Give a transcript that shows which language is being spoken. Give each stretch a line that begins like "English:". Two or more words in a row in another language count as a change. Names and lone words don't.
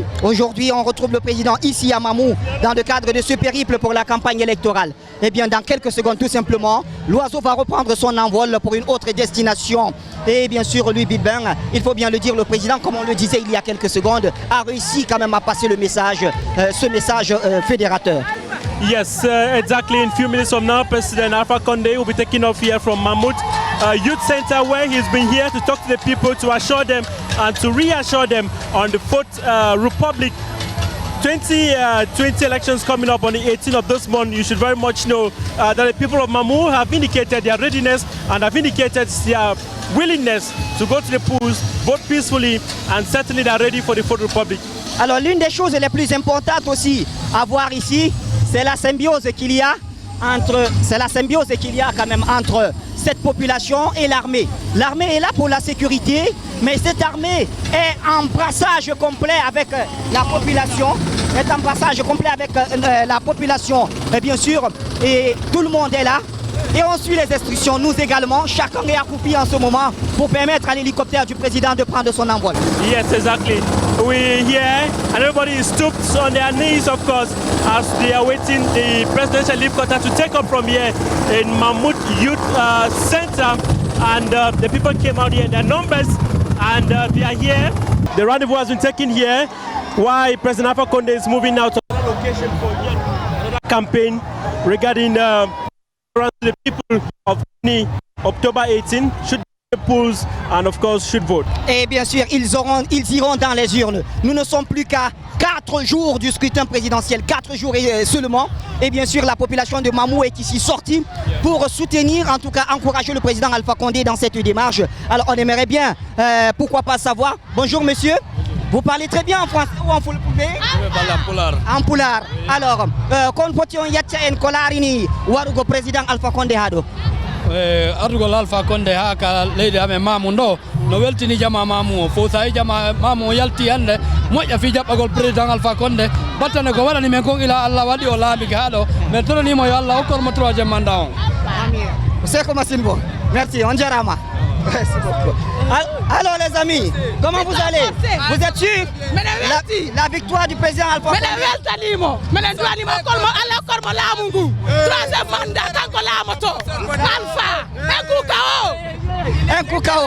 French: Aujourd'hui, on retrouve le président ici à Mamou dans le cadre de ce périple pour la campagne électorale. Eh bien, dans quelques secondes, tout simplement, l'oiseau va reprendre son envol pour une autre destination. Et bien sûr, lui, Bilbin, il faut bien le dire, le président, comme on le disait il y a quelques secondes, a réussi quand même à passer le message, ce message fédérateur.
English: Yes, exactly. In a few minutes from now, President Alpha Condé will be taking off here from Mammoth Youth Center, where he's been here to talk to the people, to assure them and to reassure them on the Fourth Republic 2020 elections coming up on the 18th of this month. You should very much know that the people of Mamou have indicated their readiness and have indicated their willingness to go to the polls, vote peacefully, and certainly they are ready for the Fourth Republic.
French: Alors l'une des choses les plus importantes aussi à voir ici, c'est la symbiose qu'il y a quand même entre cette population et l'armée. L'armée est là pour la sécurité, mais cette armée est en brassage complet avec la population. Et bien sûr, et tout le monde est là. Et on suit les instructions, nous également. Chacun est accroupi en ce moment pour permettre à l'hélicoptère du président de prendre son envol.
English: Yes, exactly. We're here and everybody is stooped on their knees, of course, as they are waiting the presidential helicopter to take off from here in Mammoth Youth Center. And the people came out here in their numbers and they are here. The rendezvous has been taken here while President Alpha Condé is moving out to another location for yet another campaign regarding the people of October 18 should the polls and of course should vote.
French: Et bien sûr, ils iront dans les urnes. Nous ne sommes plus qu'à 4 jours du scrutin présidentiel, 4 jours seulement. Et bien sûr, la population de Mamou est ici sortie pour soutenir, en tout cas encourager le président Alpha Condé dans cette démarche. Alors on aimerait bien, pourquoi pas savoir. Bonjour monsieur. Vous parlez très bien en français ou en fulfulde? Je parle en pulaar. En pulaar.
Fula: Alors, kon poti on yacca en ko laarini waɗugo président Alpha Condé haɗo? Ardugol Alpha Condé ha ka leydi amen Mamou ndo no weltini jama Mamou o fo sa jama Mamou yalti hande moƴƴa fi jaɓɓagol président Alpha Condé battane ko waɗani men ko ila Allah waɗi o laamiki haɗo mais toɗonimo yo Allah hokkormo
French: troisiéme mandat
Fula: on. Seko Massimbo, merci, on jarama.
French: Merci beaucoup. Alors les amis, comment vous allez? Vous êtes sûrs? La victoire du président Alpha Condé. Un coup KO.